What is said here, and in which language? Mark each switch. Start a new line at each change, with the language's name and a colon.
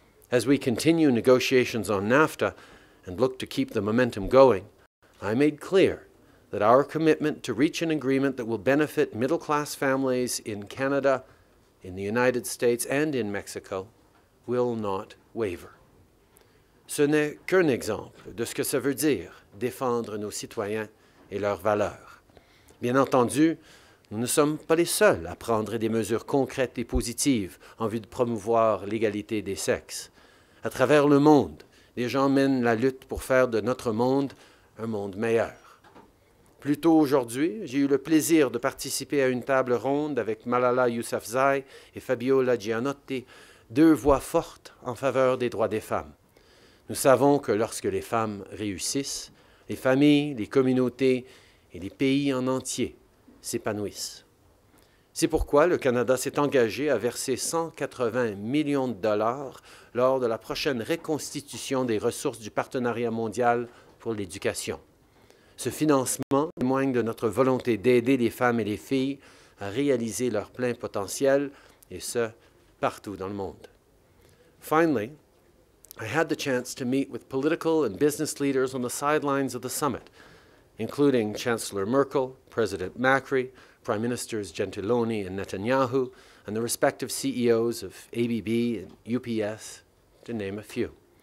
English: As we continue negotiations on NAFTA and look to keep the momentum going, I made clear that our commitment to reach an agreement that will benefit middle-class families in Canada, in the United States, and in Mexico will not waver.
French: Ce n'est qu'un exemple de ce que ça veut dire défendre nos citoyens et leurs valeurs. Bien entendu, nous ne sommes pas les seuls à prendre des mesures concrètes et positives en vue de promouvoir l'égalité des sexes. À travers le monde, les gens mènent la lutte pour faire de notre monde un monde meilleur. Plus tôt aujourd'hui, j'ai eu le plaisir de participer à une table ronde avec Malala Yousafzai et Fabiola Gianotti, 2 voix fortes en faveur des droits des femmes. Nous savons que lorsque les femmes réussissent, les familles, les communautés et les pays en entier s'épanouissent. C'est pourquoi le Canada s'est engagé à verser 180 millions de dollars lors de la prochaine reconstitution des ressources du Partenariat mondial pour l'éducation. Ce financement témoigne de notre volonté d'aider les femmes et les filles à réaliser leur plein potentiel, et ce, partout dans le monde.
English: Finally, I had the chance to meet with political and business leaders on the sidelines of the summit, including Chancellor Merkel, President Macri, Prime Ministers Gentiloni and Netanyahu, and the respective CEOs of ABB and UPS, to name a few.